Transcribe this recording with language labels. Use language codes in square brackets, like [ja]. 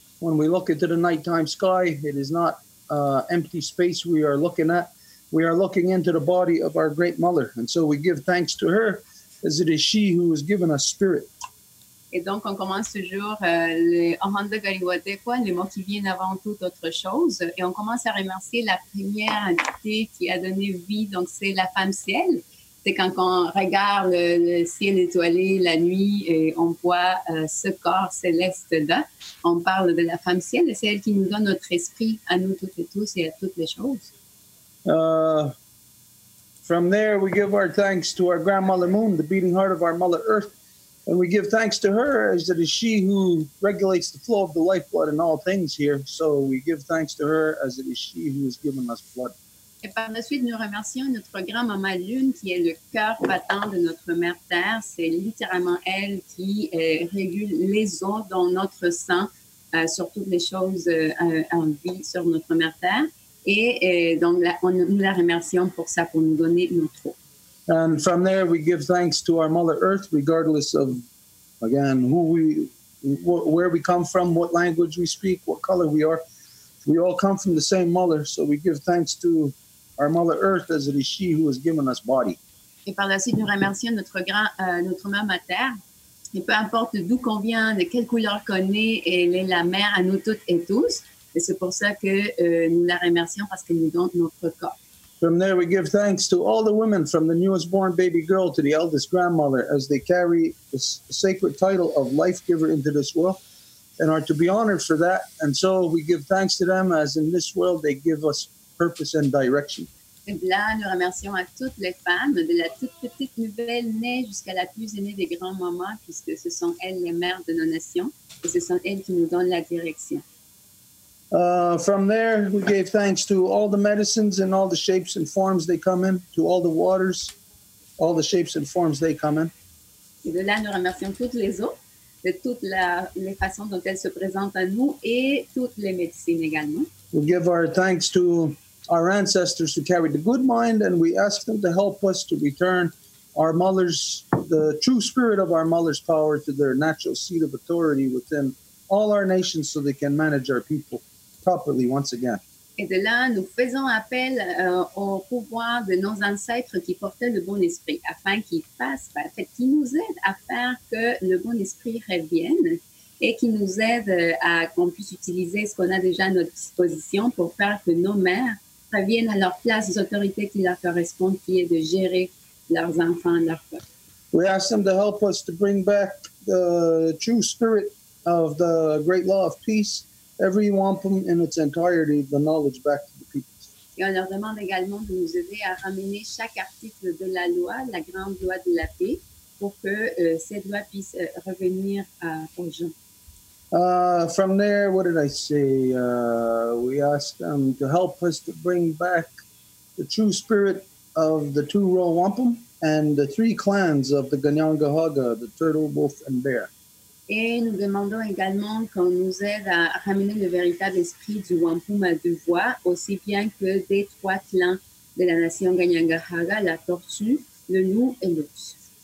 [en] When we look into the nighttime sky, it is not empty space we are looking at. We are looking into the body of our great mother. And so we give thanks to her, as it is she who has given us spirit. [fr] Et donc, on commence toujours le Ohanda Galiwatekwa, le mot qui vient avant toute autre chose. Et on commence à remercier la première entité qui a donné vie. Donc, c'est la femme ciel. C'est quand on regarde le ciel étoilé la nuit et on voit ce corps céleste-là. On parle de la femme ciel et c'est elle qui nous donne notre esprit à nous toutes et tous et à toutes les choses. [en] From there, we give our thanks to our grandmother Moon, the beating heart of our mother Earth. And we give thanks to her as it is she who regulates the flow of the lifeblood in all things here. So we give thanks to her as it is she who has given us blood. [fr] Et par la suite, nous remercions notre grand-maman Lune, qui est le cœur battant de notre mère Terre. C'est littéralement elle qui régule les eaux dans notre sang, sur toutes les choses en vie sur notre mère Terre. Et donc, nous la remercions pour ça, pour nous donner notre eau. [en] And from there, we give thanks to our Mother Earth, regardless of, again, where we come from, what language we speak, what color we are. We all come from the same mother, so we give thanks to our Mother Earth, as it is she who has given us body. [fr] Et par la suite, nous remercions notre mère Terre. Et peu importe d'où qu'on vient, de quelle couleur qu'on est, elle est la mère à nous toutes et tous. Et c'est pour ça que nous la remercions parce qu'elle nous donne notre corps. [en] From there, we give thanks to all the women, from the newest born baby girl to the eldest grandmother, as they carry the sacred title of life giver into this world and are to be honored for that. And so we give thanks to them, as in this world they give us purpose and direction. [fr] Et là, nous remercions à toutes les femmes, de la toute petite nouvelle née jusqu'à la plus aînée des grands-mamans, puisque ce sont elles les mères de nos nations, et ce sont elles qui nous donnent la direction. [en] From there, we gave thanks to all the medicines and all the shapes and forms they come in, to all the waters, all the shapes and forms they come in. [fr] Et de là, nous remercions toutes les eaux, de toutes les façons dont elles se présentent à nous et toutes les médecines également. [en] We give our thanks to our ancestors who carried the good mind, and we ask them to help us to return our mothers, the true spirit of our mother's power, to their natural seat of authority within all our nations so they can manage our people properly once again. [fr] Et de là, nous faisons appel au pouvoir de nos ancêtres qui portaient le bon esprit, afin qu'ils nous aident à faire que le bon esprit revienne et qui nous aident à qu'on puisse utiliser ce qu'on a déjà à notre disposition pour faire que nos mères reviennent à leur place des autorités qui leur correspondent, qui est de gérer leurs enfants, leurs peuple. [en] We ask them to help us to bring back the true spirit of the great law of peace, every wampum in its entirety, the knowledge back to the people. [fr] Et on leur demande également de nous aider à ramener chaque article de la loi, la grande loi de la paix, pour que cette loi puisse revenir aux gens. [en] From there, what did I say? We asked them to help us to bring back the true spirit of the two royal wampum and the three clans of the Ganyangahaga, the turtle, wolf, and bear. [fr] Et nous demandons également qu'on nous aide à ramener le véritable esprit du wampum à deux voix, aussi bien que des trois clans de la nation Ganyangahaga, la tortue, le loup et l'ours.